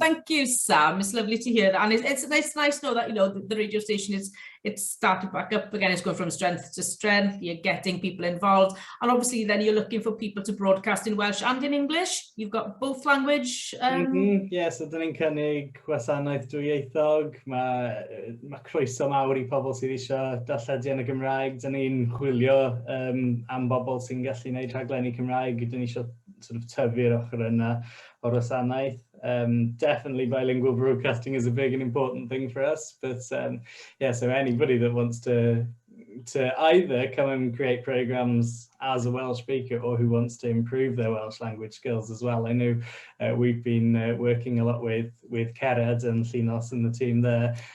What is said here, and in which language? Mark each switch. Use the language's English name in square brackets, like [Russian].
[English] Thank you, Sam. It's lovely to hear that. And it's nice to know that, the radio station it's started back up again. It's going from strength to strength. You're getting people involved. And obviously then you're looking for people to broadcast in Welsh and in English. You've got both language. Yes, so [Welsh] dyn ni'n cynnig gwasanaeth dwyieithog. Mae croeso mawr I pobl sydd eisiau darlledu yn y Gymraeg. Dyn ni'n chwilio am bobl sy'n gallu gwneud rhaglenni Cymraeg. Dyn ni eisiau [English] sort of [Welsh] tyfu'r ochr yna o'r wasanaeth. [English] Definitely bilingual broadcasting is a big and important thing for us. But yeah, so anybody that wants to either come and create programs as a Welsh speaker or who wants to improve their Welsh language skills as well. I know we've been working a lot with Cered and Llynos and the team there.